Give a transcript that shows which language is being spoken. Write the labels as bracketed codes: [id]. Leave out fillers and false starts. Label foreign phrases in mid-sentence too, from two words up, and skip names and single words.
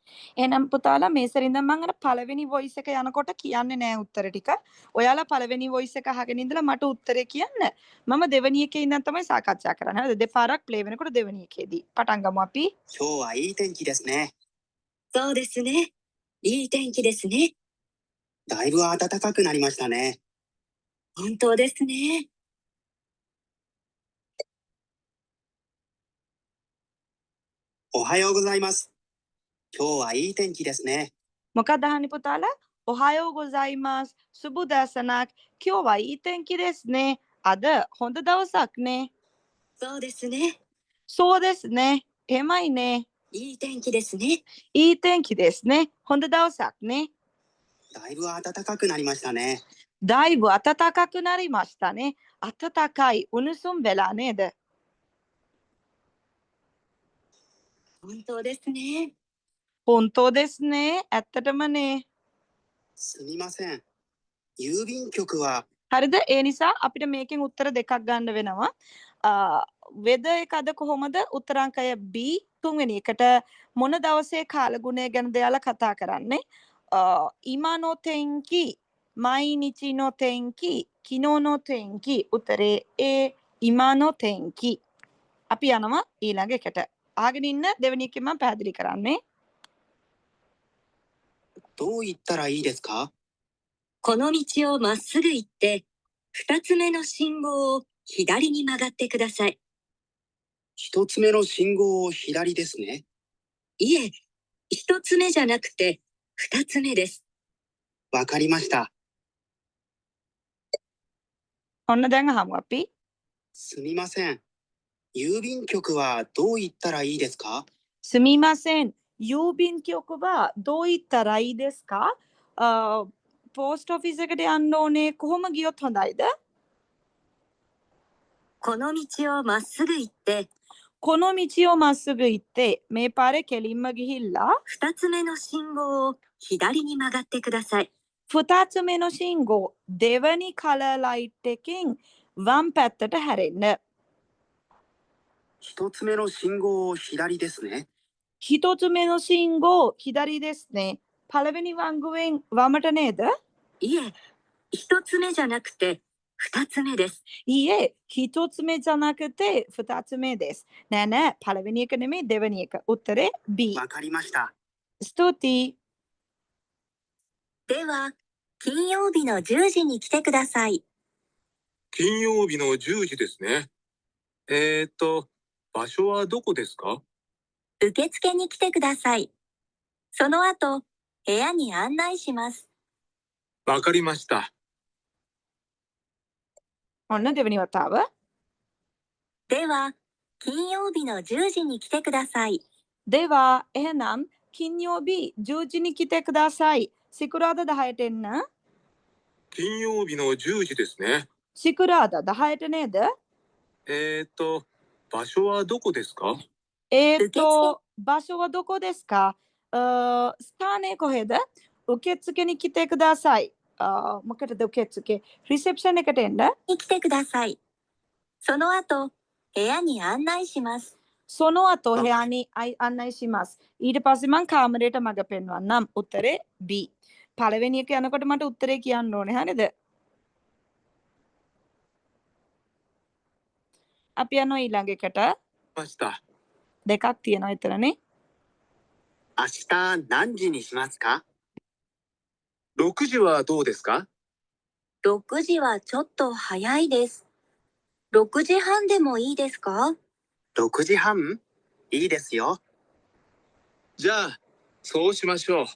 [si] එහෙනම් පුතාලා මේ සැරින්ද මම අර පළවෙනි වොයිස් එක යනකොට කියන්නේ නෑ උත්තර ටික. ඔයාලා පළවෙනි වොයිස් එක අහගෙන ඉඳලා මට උත්තරේ කියන්න. මම දෙවෙනි එකේ ඉඳන් තමයි සාකච්ඡා කරන්නේ. හරිද? දෙපාරක් ප්ලේ වෙනකොට දෙවෙනි එකේදී. පටන් ගමු අපි. [ja] 今日はいい天気ですね。そうですね。いい天気ですね。だいぶ暖かくなりましたね。本当ですね。おはようございます。今日はいい天気ですね。 [si] මොකක්ද අහන්නේ පුතාලා? [ja] おはようございます. [si] සුබ දසනක්. කිව්වා [ja] いい天気ですね. [si] අද හොඳ දවසක් නේ. [ja] そうですね。そうですね. [si] එහෙමයි නේ. [ja] いい天気ですね。いい天気ですね. [si] හොඳ දවසක් නේ. [ja] だいぶ暖かくなりましたね。だいぶ暖かくなりましたね. [si] අතතකයි උණුසුම් වෙලා නේද? [ja] 本当ですね。本当ですね. [si] ඇත්තටම නේ. [ja] すみません。郵便局は [si] හරිද? ඒ නිසා අපිට මේකෙන් උත්තර දෙකක් ගන්න වෙනවා. වෙද එක අද කොහොමද? උත්තරාංකය B තුන්වෙනි එකට මොන දවසේ කාලගුණය ගැනද යාලා කතා කරන්නේ? [ja] 今の天気、毎日の天気、昨日の天気. [si] උත්තරේ A [ja] 今の天気. [si] අපි යනවා ඊළඟ එකට. අහගෙන ඉන්න දෙවෙනි එකෙන් මම පැහැදිලි කරන්නේ. [ja] どう行ったらいいですか？この道をまっすぐ行って、二つ目の信号を左に曲がってください。一つ目の信号を左ですね。いえ、一つ目じゃなくて、二つ目です。わかりました。 [si] ඔන්න දැන් අහමු අපි. [ja] すみません。郵便局はどう行ったらいいですか？すみません郵便局はどう行ったらいいですか [en] post office [si] එකට යන්න ඕනේ කොහොම ගියොත් හොඳයිද? [ja] この道をまっすぐ行って、この道をまっすぐ行って [si] මේ පාරේ කෙලින්ම ගිහිල්ලා [ja] 二つ目の信号を左に曲がってください。二つ目の信号 [si] දෙවනි [en] colour light [si] එකකින් වම් පැත්තට හැරෙන්න. [ja] 一つ目の信号を左ですね。一つ目の信号左ですね. [si] පළවෙනි වංගුවෙන් වමට නේද? [ja] いえ、一つ目じゃなくて、二つ目です。いいえ一つ目じゃなくて二つ目です. [si] නෑ නෑ පළවෙනි එක නෙමෙයි දෙවනි එක. උත්තරේ B. [ja] わかりました。 [si] ස්තුතියි. [ja] では、金曜日の10時に来てください。金曜日の10時ですね。場所はどこですか？受付に来てください。その後、部屋に案内します。わかりました。 [si] ඔන්න දෙවනි වතාව. [ja] では、金曜日の10時に来てください。では එහෙනම් 金曜日10時に来てください. [si] සිකුරාදා 10ට එන්න. [ja] 金曜日の10時ですね。 [si] සිකුරාදා 10ට නේද? [ja] 場所はどこですか？場所はどこですか? [si] ස්ථානය කොහෙද? [ja] 受付に来てください. මොකටද උකෙත්සුකේ? [si] රිසෙප්ෂන් එකට එන්න. [ja] に来てください。その後、部屋に案内します。その後部屋に案内します. [si] ඊට පස්සේ මං කාමරයට මඟ පෙන්වන්නම්. උත්තරේ B. පළවෙනි එක යනකොට මට උත්තරේ කියන්න ඕනේ. හරිද? අපි යනවා ඊළඟ එකට. [ja] ました。 [si] දෙකක් තියෙනවා එතරනේ. [ja] 明日何時にしますか？ 6時はどうですか？ 6時はちょっと早いです。6時半でもいいですか？ 6時半？いいですよ。じゃあ、そうしましょう。